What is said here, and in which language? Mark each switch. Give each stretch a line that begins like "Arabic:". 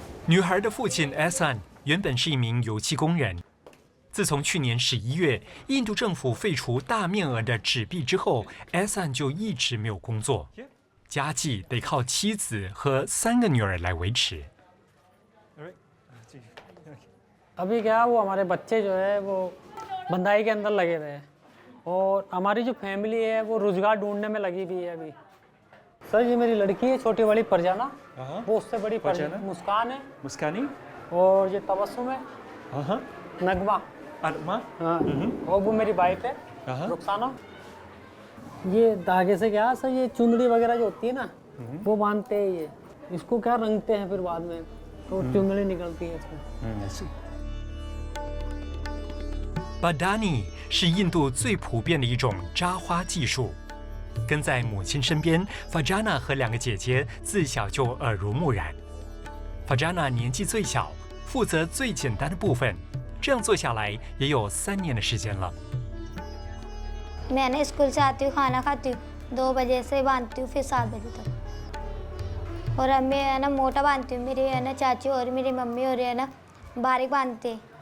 Chinese: 女孩的父亲 Ehsan 原本是一名油漆工人。自从去年11月，印度政府废除大面额的纸币之后 ，Ehsan 就一直没有工作，家计得靠妻子和3个女儿来维持。
Hindi: अभी क्या वो हमारे बच्चे जो है वो बंधाई के अंदर लगे हुए हैं और हमारी जो फैमिली है वो रोजगार ढूंढने में लगी हुई है अभी। सर ये मेरी लड़की है छोटी वाली परजाना, वो उससे बड़ी मुस्कान है, मुस्कानी और ये तबस्सुम है, नगमा, हाँ, और वो मेरी वाइफ है रुखसाना। ये धागे से क्या सर ये चुंदड़ी वगैरह जो होती है ना वो बांधते हैं, ये इसको क्या रंगते हैं फिर बाद में तो चुंदड़ी निकलती है इसमें।
Chinese: Badani 是印度最普遍的一种扎花技术。跟在母亲身边 ，Farjana 和2个姐姐自小就耳濡目染。 Farjana 年纪最小，负责最简单的部分，这样做下来也有3年的时间了。
Hindi: मैं ना स्कूल से आती हूँ खाना खाती हूँ 2 बजे से बांधती हूँ फिर 7 बजे तक और अब मैं है ना मोटा बांधती हूँ मेरी है ना चाची और मेरी मम्मी और है ना बारीक बांधते हैं।